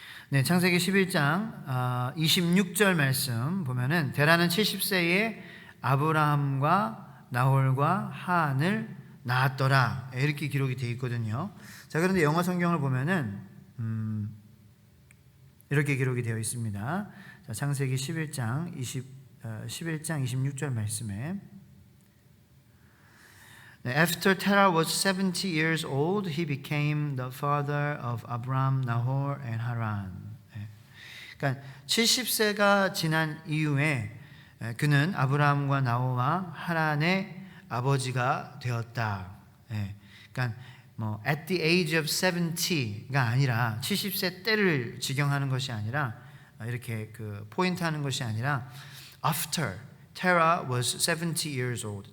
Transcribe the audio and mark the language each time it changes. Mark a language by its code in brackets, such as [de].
[ko] 네, 창세기 11장 26절 말씀 보면은 데라는 70세에 아브라함과 나홀과 하란을 낳았더라 이렇게 기록이 되어 있거든요. 자, 그런데 영어 성경을 보면은 이렇게 기록이 되어 있습니다. 자, 창세기 11장 26절 말씀에 [en] After Terah was 70 years old, he became the father of Abram, Nahor, and Haran. [ko] 그러니까 70세가 지난 이후에 그는 아브라함과 나홀과 하란의 아버지가 되었다. 그러니까 뭐 [en] at the age of 70 [ko] 가 아니라 70세 때를 지경하는 것이 아니라 이렇게 그 포인트하는 것이 아니라 [en] after Terah was 70 years old.